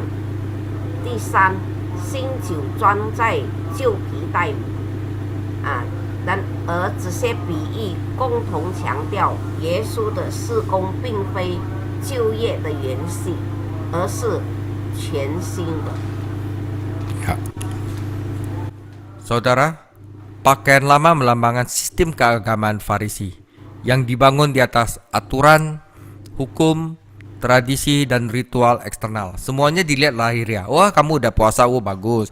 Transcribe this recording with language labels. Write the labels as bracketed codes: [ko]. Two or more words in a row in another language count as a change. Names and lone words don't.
[zh] 第三，新酒装在旧皮袋里。而这些比喻共同强调，耶稣的事工并非旧业的延续，而是全新的。 [id] Ya. Saudara, pakaian lama melambangkan sistem keagamaan Farisi. yang dibangun di atas aturan, hukum, tradisi, dan ritual eksternal. Semuanya dilihat lahiriah. Wah, kamu udah puasa, bagus.